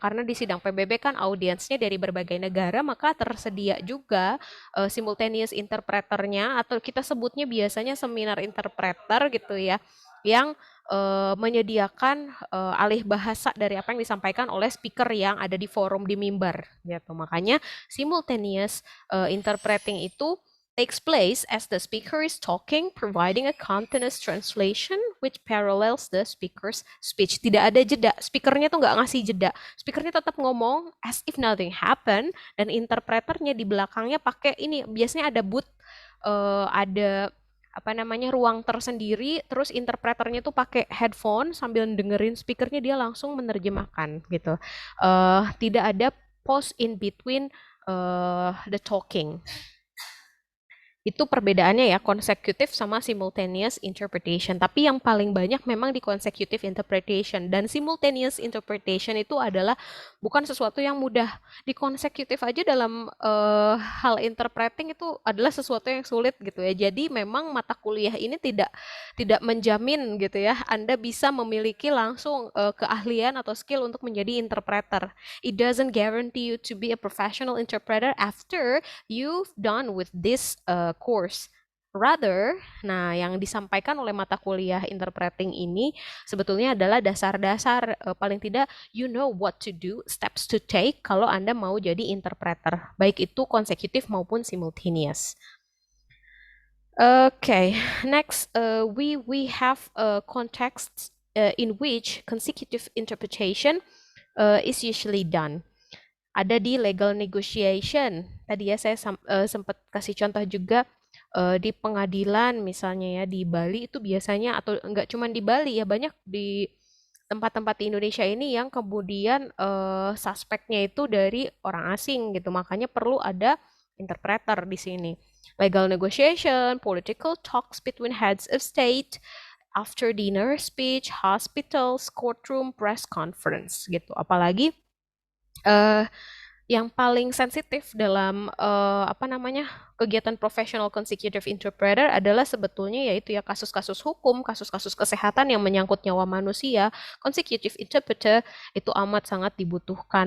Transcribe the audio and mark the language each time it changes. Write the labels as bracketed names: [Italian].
[Indonesian] Karena di sidang PBB kan audiensnya dari berbagai negara maka tersedia juga simultaneous interpreternya atau kita sebutnya biasanya seminar interpreter gitu ya yang menyediakan alih bahasa dari apa yang disampaikan oleh speaker yang ada di forum di mimbar gitu. [English] Makanya simultaneous interpreting itu takes place as the speaker is talking, providing a continuous translation which parallels the speaker's speech. [Indonesian] Tidak ada jeda, speakernya tuh nggak ngasih jeda. Speakernya tetap ngomong as if nothing happened, dan interpreternya di belakangnya pakai ini, biasanya ada booth, ada apa namanya ruang tersendiri, terus interpreternya tuh pakai headphone sambil dengerin speakernya dia langsung menerjemahkan gitu. [English] Tidak ada pause in between the talking. [Indonesian] Itu perbedaannya ya, consecutive sama simultaneous interpretation. Tapi yang paling banyak memang di consecutive interpretation. Dan simultaneous interpretation itu adalah bukan sesuatu yang mudah. Di consecutive aja dalam hal interpreting itu adalah sesuatu yang sulit gitu ya. Jadi memang mata kuliah ini tidak menjamin gitu ya, Anda bisa memiliki langsung keahlian atau skill untuk menjadi interpreter. [English] It doesn't guarantee you to be a professional interpreter after you've done with this course. [Indonesian] Rather, nah yang disampaikan oleh mata kuliah interpreting ini sebetulnya adalah dasar-dasar paling tidak you know what to do, steps to take kalau Anda mau jadi interpreter, baik itu consecutive maupun simultaneous. [English] Okay, next we have contexts in which consecutive interpretation is usually done. [Indonesian] Ada di legal negotiation. Tadi ya saya sempat kasih contoh juga di pengadilan misalnya ya di Bali itu biasanya atau enggak cuma di Bali ya banyak di tempat-tempat di Indonesia ini yang kemudian suspeknya itu dari orang asing gitu. Makanya perlu ada interpreter di sini. [English] Legal negotiation, political talks between heads of state, after dinner speech, hospitals, courtroom, press conference gitu. [Indonesian] Apalagi yang paling sensitif dalam kegiatan professional consecutive interpreter adalah sebetulnya yaitu ya kasus-kasus hukum, kasus-kasus kesehatan yang menyangkut nyawa manusia. Consecutive interpreter itu amat sangat dibutuhkan.